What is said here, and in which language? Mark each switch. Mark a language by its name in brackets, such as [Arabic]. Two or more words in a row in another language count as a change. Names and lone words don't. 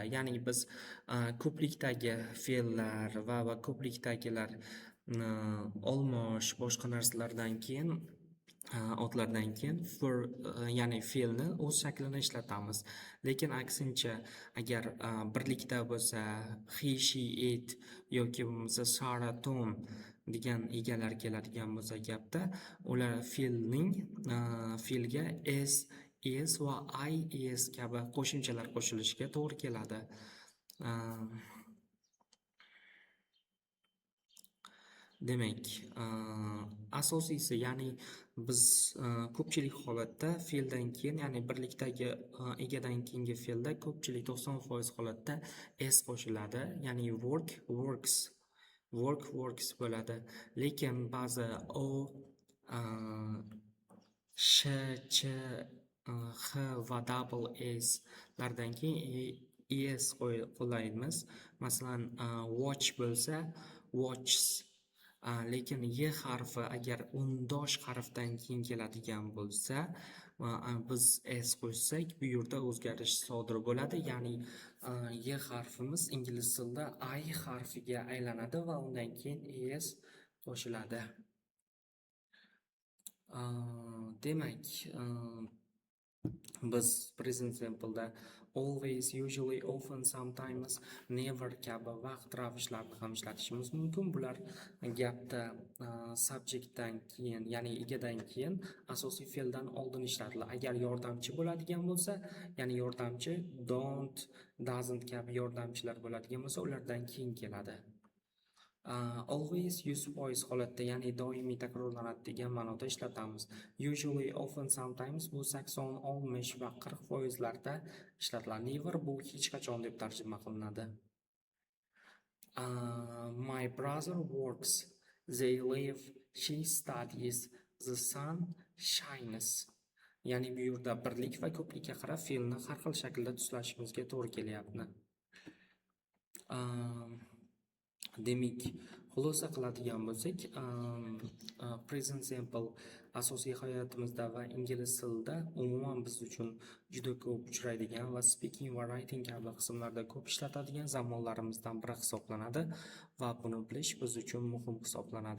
[Uzbek] Ya'ni biz ko'plikdagi fe'llar va ko'plikdagilar olmosh boshqa narsalardan keyin otlardan keyin ya'ni fe'lni o'z shaklini ishlatamiz. Lekin aksincha agar birlikda bo'lsa [English] he, she, it [Uzbek] yoki bo'lmasa Sara, Tom degan egalar keladigan bo'lsa gapda, ular fe'lga s, is va is kabi qo'shimchalar qo'shilishiga to'g'ri keladi. Demak, asosiysi, ya'ni biz ko'pchilik holatda fe'ldan keyin, ya'ni birlikdagi egadan keyingi fe'lda ko'pchilik 90% holatda s qo'shiladi. [English] Ya'ni work, works, work, works bo'ladi. [Uzbek] Lekin ba'zi o, sh, ch, h va double s lardan keyin es qo'llaymiz. Masalan, watch bo'lsa watches. Lekin y harfi agar undosh harfdan keyin keladigan bo'lsa, biz s qo'shsak, bu yerda o'zgarish sodir bo'ladi. Ya'ni y harfimiz ingliz tilida I harfiga aylanadi va undan keyin es qo'shiladi. Demak, biz [English] present simpleda always, usually, often, sometimes, never [Uzbek] kabi vaqt ravishlarni ham ishlatishimiz mumkin. Bular gapda subjectdan keyin, ya'ni egadan keyin asosiy fe'ldan oldin ishlatiladi. Agar yordamchi bo'ladigan bo'lsa, ya'ni yordamchi [English] don't, doesn't [Uzbek] kabi yordamchilar bo'ladigan bo'lsa, ulardan keyin keladi. Always 100% holatda, ya'ni doimiy takrorlanadi degan ma'noda ishlatamiz. [English] Usually, often, sometimes [Uzbek] bu 80, 60 va 40% larda ishlatiladi. Never bu hech qachon deb tarjima qilinadi. [English] My brother works, they live, she studies, the sun shines. [Uzbek] Ya'ni bu yerda birlik va ko'plikka qarab fe'lni har xil shaklda tuslashimizga to'g'ri kelyapti. Demak, xulosa qiladigan bo'lsak, [English] present simple [Uzbek] asosiy hayotimizda va ingliz tilida umuman biz uchun juda ko'p uchraydigan va speaking va writing kabi qismlarda ko'p ishlatadigan zamonlarimizdan biri hisoblanadi va buni bilish biz uchun muhim hisoblanadi.